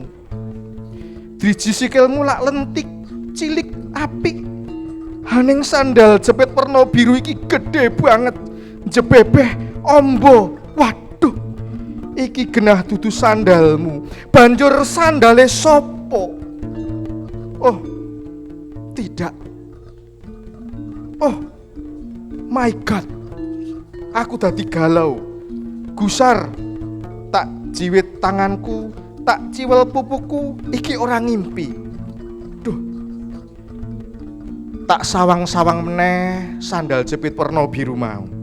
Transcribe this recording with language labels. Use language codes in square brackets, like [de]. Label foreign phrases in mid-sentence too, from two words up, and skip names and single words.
[jv] Driji sikilmu lak lentik, cilik, apik. Haning sandal jepit werna biru iki gede banget, jebebeh, ombo. Waduh, iki genah dudu sandalmu. Banjur sandale sopo? [id] Oh, tidak. [en] Oh my god, [jv] aku dadi galau. Gusar, tak jiwit tanganku, tak ciwel pupuku, iki ora ngimpi. Duh, tak sawang-sawang meneh sandal jepit werna biru mau.